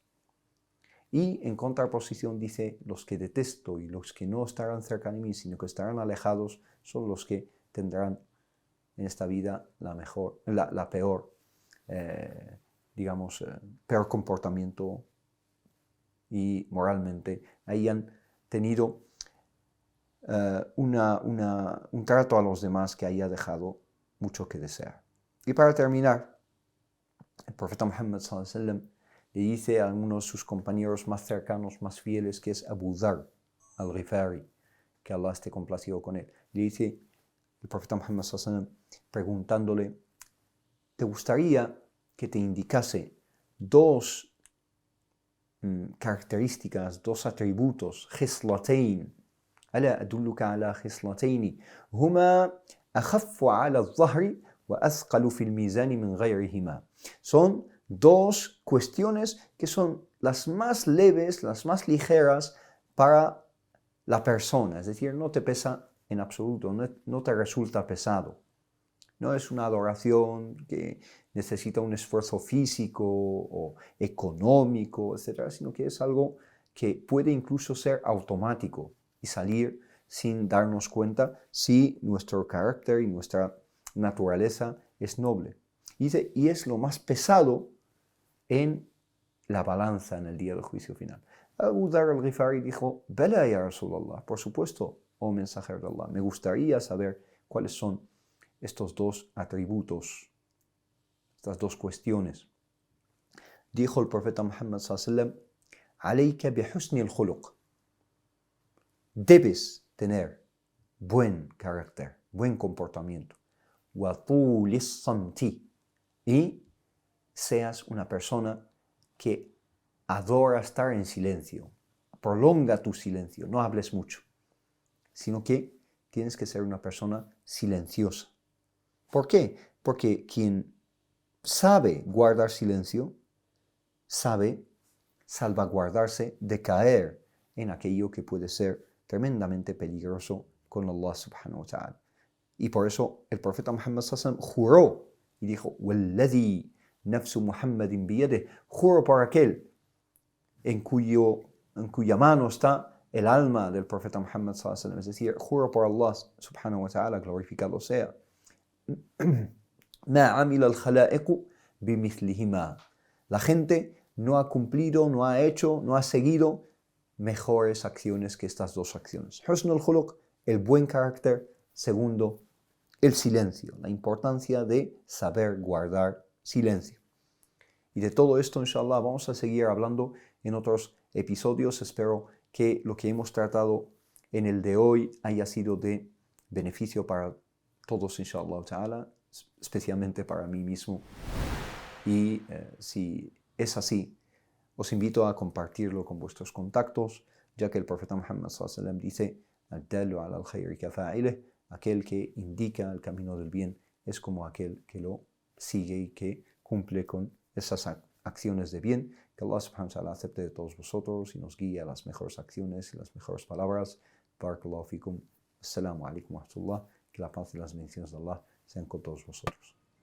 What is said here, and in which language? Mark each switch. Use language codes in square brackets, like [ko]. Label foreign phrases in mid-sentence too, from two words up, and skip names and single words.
[es] Y en contraposición dice, los que detesto y los que no estarán cerca de mí, sino que estarán alejados, son los que tendrán en esta vida la peor, peor comportamiento y moralmente hayan tenido un trato a los demás que haya dejado mucho que desear. Y para terminar, el profeta Muhammad [ar] صلى الله عليه وسلم [es] le dice a uno de sus compañeros más cercanos, más fieles, que es Abu Dharr al-Ghifari, que Allah esté complacido con él. Le dice el profeta Muhammad [ar] صلى الله عليه وسلم, [es] preguntándole, ¿te gustaría que te indicase dos características, dos atributos, khislatayn, [ar] ألا أدلك على خصلتين هما أخف على الظهر وأثقل في الميزان من غيرهما? [es] Son dos cuestiones que son las más leves, las más ligeras para la persona, es decir, no te pesa en absoluto, no te resulta pesado. No es una adoración que necesita un esfuerzo físico o económico, etc., sino que es algo que puede incluso ser automático y salir sin darnos cuenta si nuestro carácter y nuestra naturaleza es noble. Y es lo más pesado en la balanza en el día del juicio final. Abu Dharr al-Ghifari dijo, [ar] بلى يا رسول الله, [es] por supuesto, oh mensajero de Allah, me gustaría saber cuáles son estos dos atributos, estas dos cuestiones. Dijo el profeta Muhammad [ar] صلى الله عليه وسلم, عليك بحسن الخلق. [es] Debes tener buen carácter, buen comportamiento. [ar] وطول الصمت. [es] Y seas una persona que adora estar en silencio. Prolonga tu silencio, no hables mucho, sino que tienes que ser una persona silenciosa. ¿Por qué? Porque quien sabe guardar silencio, sabe salvaguardarse de caer en aquello que puede ser tremendamente peligroso con Allah [ar] سبحانه وتعالى. [es] Y por eso el profeta Muhammad [ar] صلى الله عليه وسلم [es] juró y dijo, [ar] وَالَّذِي نَفْسُ مُحَمَّدٍ بِيَدِهِ, [es] juro por aquel en cuya mano está el alma del profeta Muhammad [ar] صلى الله عليه وسلم, [es] es decir, juro por Allah [ar] سبحانه وتعالى, [es] glorificado sea. [ar] مَا عَمِلَ الْخَلَائِقُ بِمِثْلِهِمَا. [es] La gente no ha cumplido, no ha hecho, no ha seguido mejores acciones que estas dos acciones. [ar] حسن الخلق, [es] el buen carácter. Segundo, el silencio, la importancia de saber guardar silencio. Y de todo esto, inshallah, vamos a seguir hablando en otros episodios. Espero que lo que hemos tratado en el de hoy haya sido de beneficio para todos, [ar] إن شاء الله تعالى, [es] especialmente para mí mismo. Y si es así, os invito a compartirlo con vuestros contactos, ya que el profeta Muhammad [ar] صلى الله عليه وسلم [es] dice, [ar] "الدال على الخير كفاعله", [es] aquel que indica el camino del bien es como aquel que lo sigue y que cumple con esas acciones de bien. Que Allah [ar] سبحانه وتعالى [es] acepte de todos vosotros y nos guíe a las mejores acciones y las mejores palabras. [ar] بارك الله فيكم. السلام عليكم ورحمة الله. [es] Que la paz y las bendiciones de Allah sean con todos vosotros.